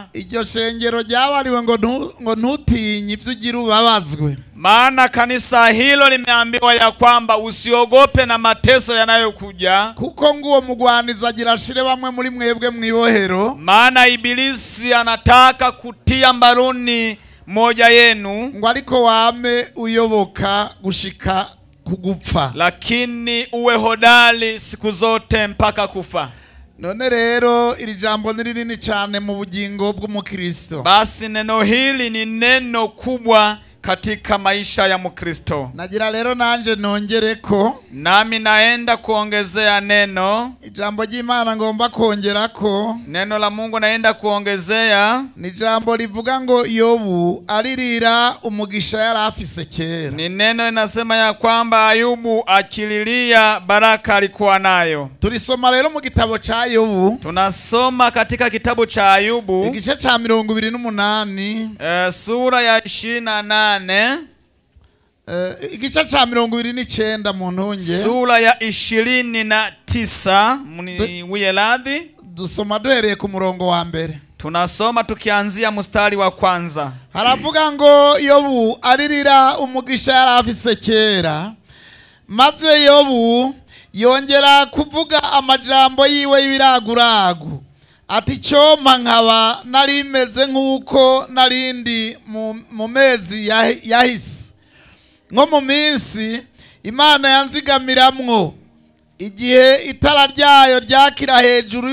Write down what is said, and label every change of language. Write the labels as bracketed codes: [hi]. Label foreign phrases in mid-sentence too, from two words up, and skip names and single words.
[rn] Iryo shengero ryabariwe ngo ntutinye ivyo ugira ubabazwe. [sw] Maana kanisa hilo limeambiwa ya kwamba usiogope na mateso yanayokuja. [rn] Kuko nguwo mugwaniza agira shire bamwe muri mwebwe mwibohero. [sw] Maana ibilisi anataka kutia mbaroni moja yenu, [rn] ngo ariko wame uyoboka gushika kugupfa, [sw] lakini uwe hodari siku zote mpaka kufa. [rn] None rero iri jambo ni rinini cyane mu bugingo bw'umukristo. [sw] Basi neno hili ni neno kubwa katika maisha ya Mkristo. [rn] Nagira rero nanje nongereko, [sw] nami naenda kuongezea neno. [rn] Ijambo ry'Imana ngomba kongerako, [sw] neno la Mungu naenda kuongezea, [rn] ni jambo rivuga ngo Yobu aririra umugisha yari afise kera. [sw] Ni neno linasema ya kwamba Ayubu akililia baraka alikuwa nayo. [rn] Tulisoma rero mu gitabo cha Yobu. [sw] Tunasoma katika kitabu cha Ayubu [rn] igice cha 28, [sw] sura ya 28, [rn] igice cha 29 mu ntunge, [sw] sura ya 29. Mniwie radhi, [rn] dusoma duhereye ku murongo wa mbere. [sw] Tunasoma tukianzia mstari wa kwanza. [rn] Haravuga ngo Yobu aririra umugisha yari afise kera, maze Yobu yongera kuvuga amajambo yiwe y'ibiraguragu, ati cyoma nkaba nari meze nk'uko narindi mu mezi yahise, nko mu minsi Imana yanzigamiramwo, igihe itara ryayo ryakira hejuru